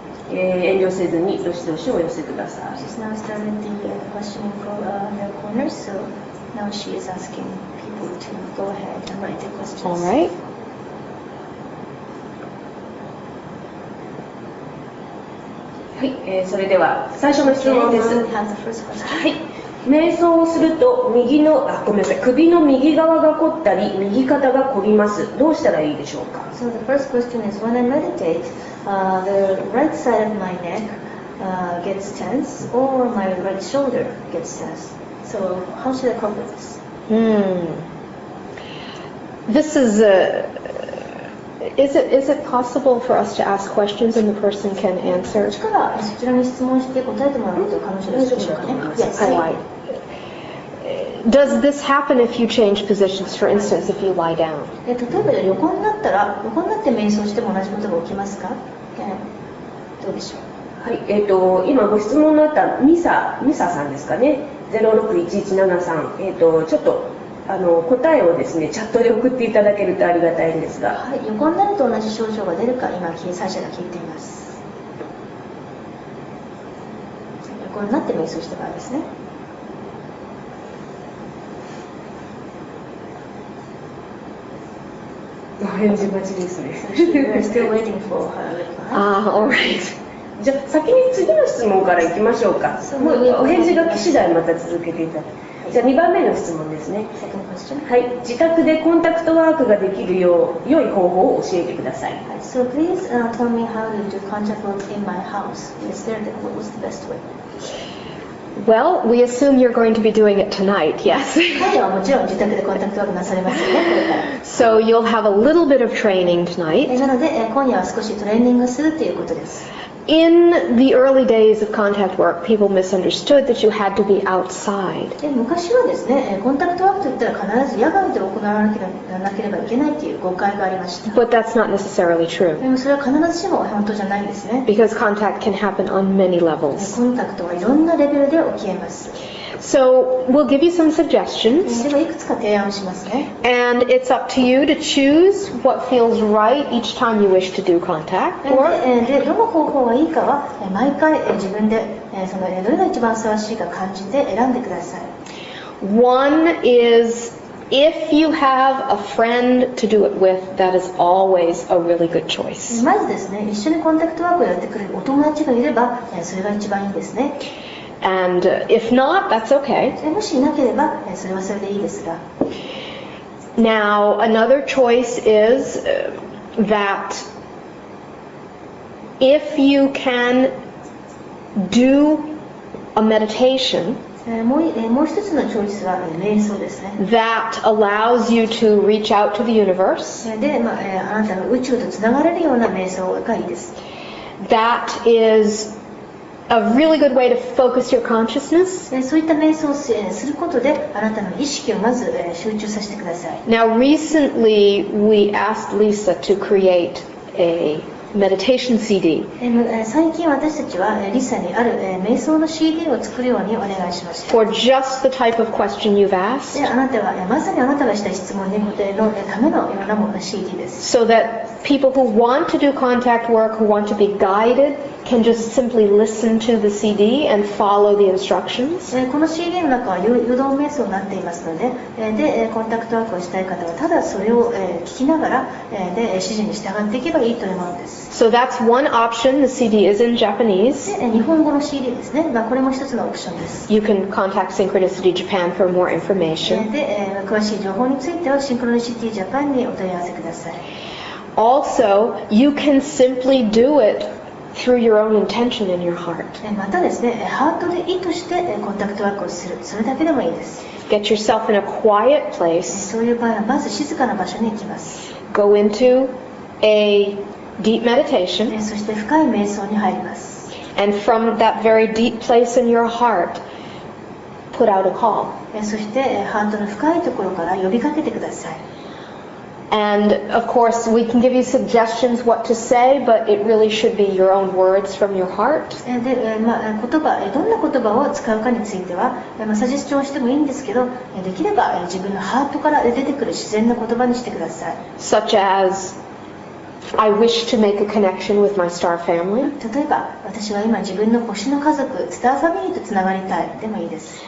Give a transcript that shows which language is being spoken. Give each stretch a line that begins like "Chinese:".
Japanese: 遠慮せずにどしどしお寄せください。
English: She's now started the questioning corner, so now she is asking people to go ahead and write their questions. All right.
Japanese: はい、それでは最初の質問です。
English: Anyone has the first question?
Japanese: はい。瞑想をするとごめんなさい、首の右側が凝ったり右肩が凝ります。どうしたらいいでしょうか。
English: So the first question is, when I meditate, the right side of my neck gets tense, or my right shoulder gets tense. So how should I cope with this? This is is it possible for us to ask questions and the person can answer?
Japanese: こっちからそちらに質問して答えてもらうことが可能でしょうかね。
English: Yes. Does this happen if you change positions? For instance, if you lie down.
Japanese: 例えば横になって瞑想しても同じことが起きますか？どうでしょう。はい、今ご質問のあったミサさんですかね。 061173、ちょっと答えをですねチャットで送っていただけるとありがたいんですが。はい、横になると同じ症状が出るか今サーシャが聞いています。横になって瞑想した場合ですね。お返事待ちですね。
English: We're still waiting for her reply. All right.
Japanese: じゃあ先に次の質問からいきましょうか。もうお返事が来次第また続けていただき。じゃあ2番目の質問ですね。
English: Second question.
Japanese: はい、自宅でコンタクトワークができるよう良い方法を教えてください。
English: So please tell me how to do contact work in my house. What was the best way? Well, we assume you're going to be doing it tonight, yes.
Japanese: 彼はもちろん自宅でコンタクトワークなされますよね、これから。
English: So you'll have a little bit of training tonight.
Japanese: なので今夜は少しトレーニングするということです。
English: In the early days of contact work, people misunderstood that you had to be outside.
Japanese: 昔はですね、コンタクトワークといったら必ず野外で行わなければいけないという誤解がありました。
English: But that's not necessarily true.
Japanese: でもそれは必ずしも本当じゃないんですね。
English: Because contact can happen on many levels.
Japanese: コンタクトはいろんなレベルで起きえます。
English: So we'll give you some suggestions.
Japanese: ではいくつか提案をしますね。
English: And it's up to you to choose what feels right each time you wish to do contact.
Japanese: でどの方法がいいかは毎回自分でそのどれが一番ふさわしいか感じて選んでください。
English: One is if you have a friend to do it with, that is always a really good choice.
Japanese: まずですね、一緒にコンタクトワークをやってくれるお友達がいればそれが一番いいんですね。
English: And if not, that's okay.
Japanese: もしいなければそれはそれでいいですが。
English: Now, another choice is that if you can do a meditation
Japanese: もう一つのチョイスは瞑想ですね。
English: that allows you to reach out to the universe,
Japanese: で、あなたが宇宙とつながれるような瞑想がいいです。
English: that is a really good way to focus your consciousness.
Japanese: そういった瞑想をすることであなたの意識をまず集中させてください。
English: Now, recently we asked Lisa to create a meditation CD.
Japanese: 最近私たちはリサにある瞑想の CD を作るようにお願いしました。
English: For just the type of question you've asked,
Japanese: であなたはまさにあなたがした質問に答えのためのようなもの CD です。
English: so that people who want to do contact work, who want to be guided, can just simply listen to the CD and follow the instructions.
Japanese: この CD の中は誘導瞑想になっていますので、コンタクトワークをしたい方はただそれを聞きながら指示に従っていけばいいというものです。
English: So that's one option. The CD is in Japanese.
Japanese: 日本語の CD ですね。これも一つのオプションです。
English: You can contact Synchronicity Japan for more information.
Japanese: 詳しい情報についてはシンクロニシティジャパンにお問い合わせください。
English: Also, you can simply do it through your own intention in your heart.
Japanese: またですね、ハートで意図してコンタクトワークをする、それだけでもいいです。
English: Get yourself in a quiet place.
Japanese: そういう場合はまず静かな場所に行きます。
English: Go into a deep meditation.
Japanese: そして深い瞑想に入ります。
English: And from that very deep place in your heart, put out a call.
Japanese: そしてハートの深いところから呼びかけてください。
English: And of course, we can give you suggestions what to say, but it really should be your own words from your heart.
Japanese: で、どんな言葉を使うかについては、サジェスチョンしてもいいんですけど、できれば自分のハートから出てくる自然な言葉にしてください。
English: Such as, I wish to make a connection with my star family.
Japanese: 例えば、私は今自分の星の家族、スターファミリーとつながりたいでもいいです。